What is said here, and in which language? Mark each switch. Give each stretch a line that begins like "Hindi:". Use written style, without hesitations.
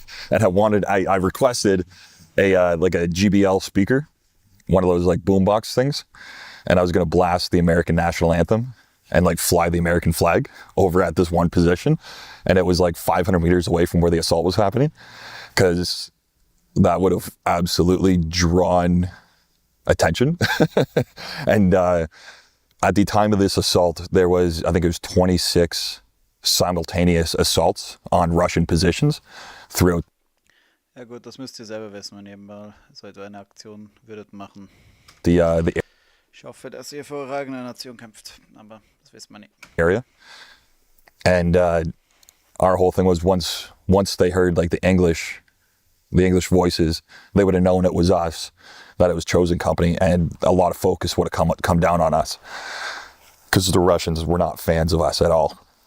English: And I requested a like a GBL speaker, one of those like boombox things, and I was going to blast the American national anthem and like fly the American flag over at this one position, and it was like 500 meters away from where the assault was happening, because that would have absolutely drawn attention. And at the time of this assault, there was, I think it was 26 simultaneous assaults on Russian positions throughout.
German: Ja gut, das müsst ihr selber wissen, wenn ihr mal so eine Aktion würdet machen.
English: The
German: Ich hoffe, dass ihr für eure eigene Nation kämpft, aber das wissen wir nicht.
English: area. And our whole thing was once they heard like the English voices, they would have known it was us, that it was Chosen Company, and a lot of focus would have come down on us, because the Russians were not fans of us at all.